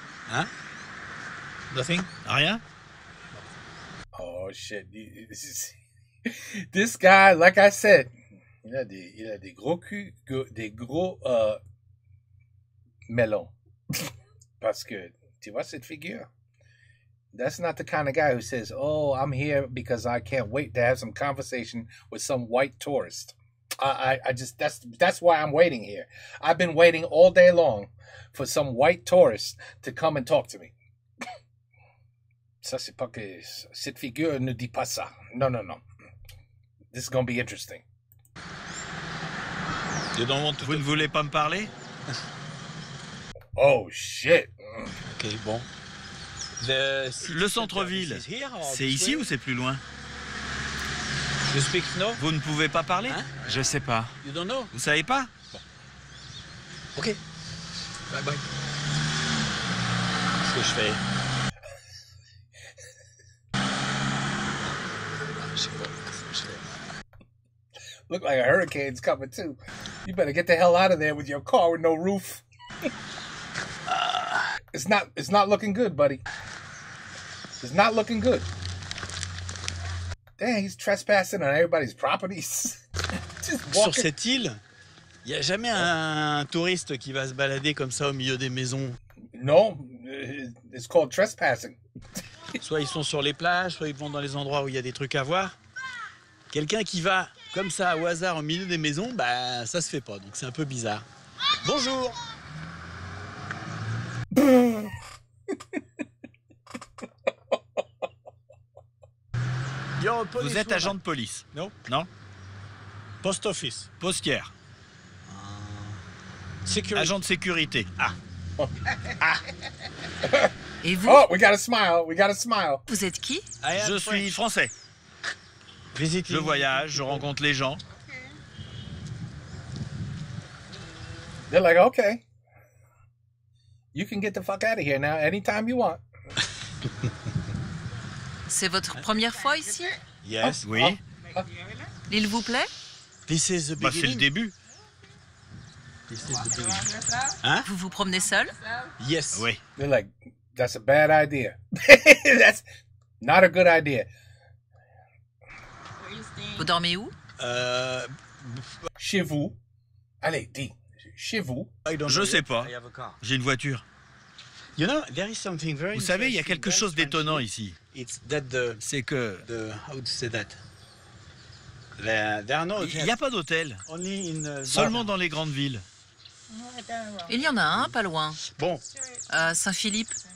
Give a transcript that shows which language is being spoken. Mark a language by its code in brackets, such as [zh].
[fr] Hein? Nothing? Rien? [en] Oh shit! This guy, like I said, [fr] il a des gros culs, des gros melons. Parce que tu vois cette figure? [en] That's not the kind of guy who says, "Oh, I'm here because I can't wait to have some conversation with some white tourist." I just that's why I'm waiting here. I've been waiting all day long for some white tourist to come and talk to me. [fr] Ça, c'est pas que cette figure ne dit pas ça. Non, non, non. [en] This is going to be interesting. [fr] Vous ne voulez pas me parler? [en] Oh, shit. [fr] Ok, bon. Le centre-ville, c'est ici ou c'est plus loin? [en] You speak no? [fr] Vous ne pouvez pas parler? Hein? Je sais pas. [en] You don't know? [fr] Vous savez pas? Bon. Ok. Bye bye. Qu'est-ce que je fais? [en] Look like a hurricane's coming too. You better get the hell out of there with your car with no roof. It's not looking good, buddy. It's not looking good. Dang, he's trespassing on everybody's properties. [fr] Sur cette île, il n'y a jamais un touriste qui va se balader comme ça au milieu des maisons. [en] No, it's called trespassing. [fr] Soit ils sont sur les plages, soit ils vont dans les endroits où il y a des trucs à voir. Quelqu'un qui va comme ça au hasard au milieu des maisons, bah ça se fait pas, donc c'est un peu bizarre. Bonjour. Vous êtes agent de police? Non. Non? [en] Post office. [fr] Postière. Agent de sécurité. Ah. Et vous? [en] Oh, we got a smile. We got a smile. [fr] Vous êtes qui? Je suis français. Je voyage, je rencontre les gens. [en] They're like, okay, you can get the fuck out of here now anytime you want. [fr] C'est votre première fois ici? [en] Yes. [fr] Oui. L'île vous plaît? [en] This is the [fr] Bah, c'est le [en] beginning. [fr] début. [en] This is the beginning. Hein? [fr] Vous vous promenez seul? [en] Yes. [fr] Oui. [en] They're like, that's a bad idea. That's not a good idea. [fr] Vous dormez où? Chez vous. Allez, dis. Chez vous. Je sais pas. J'ai une voiture. [en] You know, there is something very [fr] Vous savez, il y a quelque chose d'étonnant ici. [en] It's that the [fr] C'est que [en] how to say that? There are no [fr] il n'y a pas d'hôtel. [en] only in [fr] Seulement dans les grandes villes. Il y en a un, pas loin. Bon, À Saint-Philippe.